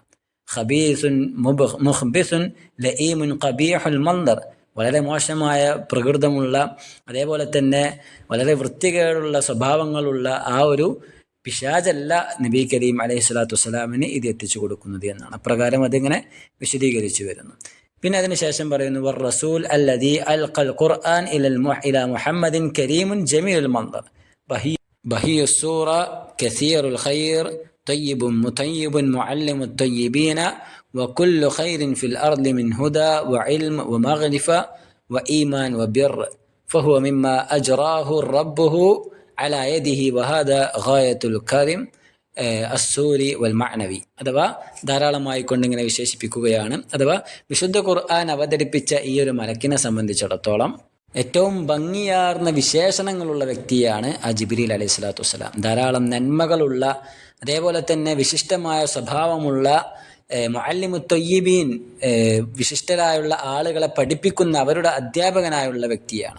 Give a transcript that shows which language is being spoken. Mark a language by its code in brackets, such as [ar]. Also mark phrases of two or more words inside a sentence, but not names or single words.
[ar] خبيث مخبث لئيم قبيح المنظر, [ml] വളരെ മോശമായ പ്രകൃതമുള്ള, അതേപോലെ തന്നെ വളരെ വൃത്തികേടുള്ള സ്വഭാവങ്ങളുള്ള ആ ഒരു പിശാചല്ല നബി കരീം [ar] عليه الصلاة والسلام [ml] ഇത് എത്തിച്ചു കൊടുക്കുന്നത് എന്നാണ്. അപ്രകാരം അതിങ്ങനെ വിശദീകരിച്ചു വരുന്നു. പിന്നെ അതിനുശേഷം പറയുന്നു [ar] والرسول الذي ألقى القرآن إلى محمد كريم جميل المنظر بهي الصورة كثير الخير طيب مطيب معلم الطيبين وكل خير في الأرض من هدى وعلم ومغرفة وإيمان وبر فهو مما أجراه ربه على يده وهذا غاية الكرم الصوري والمعنوي. [ml] അഥവാ ധാരാളമായി കൊണ്ടിങ്ങനെ വിശേഷിപ്പിക്കുകയാണ്. അഥവാ വിശുദ്ധ ഖുർആൻ അവതരിപ്പിച്ച ഈ ഒരു മലക്കിനെ സംബന്ധിച്ചിടത്തോളം ഏറ്റവും ഭംഗിയാർന്ന വിശേഷണങ്ങളുള്ള വ്യക്തിയാണ് ആ ജിബ്രീൽ [ar] عليه الصلاة والسلام. [ml] ധാരാളം നന്മകളുള്ള, അതേപോലെ തന്നെ വിശിഷ്ടമായ സ്വഭാവമുള്ള, [ar] معلم الطيبين, [ml] വിശിഷ്ടരായുള്ള ആളുകളെ പഠിപ്പിക്കുന്ന അവരുടെ അധ്യാപകനായുള്ള വ്യക്തിയാണ്.